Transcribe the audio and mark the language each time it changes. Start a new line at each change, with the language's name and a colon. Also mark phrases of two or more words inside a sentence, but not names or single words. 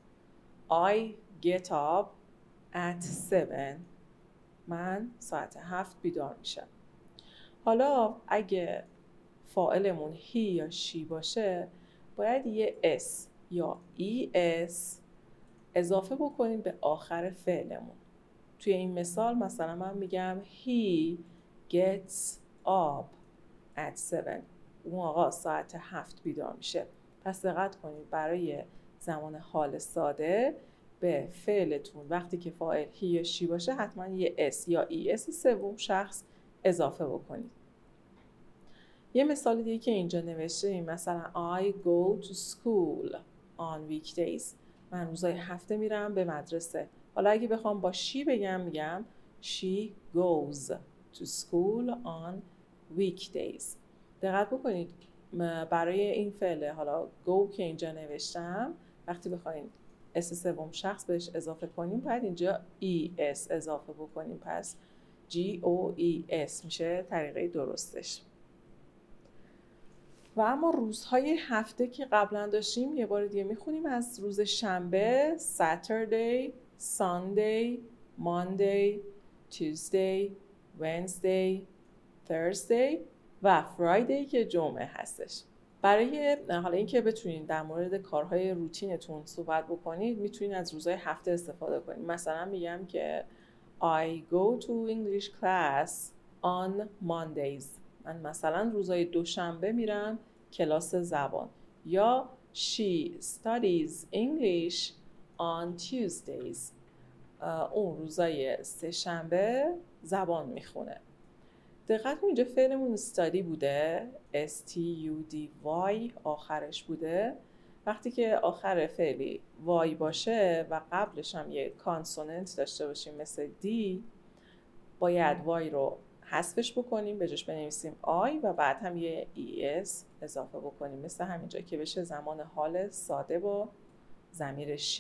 English: I get up at 7.
Persian: من ساعت 7 بیدار میشم. حالا اگه فاعلمون he یا she باشه باید یه s یا es اضافه بکنیم به آخر فعلمون. توی این مثال مثلا من میگم
English: he gets up at 7.
Persian: اون آقا ساعت 7 بیدار میشه. پس دقت کنید برای زمان حال ساده به فعلتون وقتی که فاعل he یا she باشه حتما یه s یا es سوم شخص اضافه بکنید. یه مثال دیگه که اینجا نوشته این مثلا
English: I go to school on weekdays.
Persian: من روزهای هفته میرم به مدرسه. حالا اگه بخوام با she بگم میگم
English: she goes to school on weekdays.
Persian: دقت بکنید برای این فعل حالا go که اینجا نوشتم وقتی بخواید اس سوم شخص بهش اضافه کنیم باید اینجا es اضافه بکنیم، پس goes میشه طریقه درستش. و اما روزهای هفته که قبلا داشتیم یه بار دیگه میخونیم از روز شنبه
English: Saturday, Sunday, Monday, Tuesday, Wednesday, Thursday
Persian: و Friday که جمعه هستش. برای حالا اینکه بتونید در مورد کارهای روتینتون صحبت بکنید میتونید از روزهای هفته استفاده کنید. مثلا میگم که
English: I go to English class on Mondays.
Persian: من مثلا روزهای دوشنبه میرم کلاس زبان.
English: یا she studies English on Tuesdays.
Persian: اون روزهای سه شنبه زبان میخونه. دقت کنید اینجا فعلمون study بوده، study آخرش بوده. وقتی که آخر فعلی y باشه و قبلش هم یه کانسوننت داشته باشیم مثل d، باید y رو حذفش بکنیم، به جاش بنویسیم I و بعد هم یه es اضافه بکنیم مثل همینجا که بشه زمان حال ساده با ضمیر she.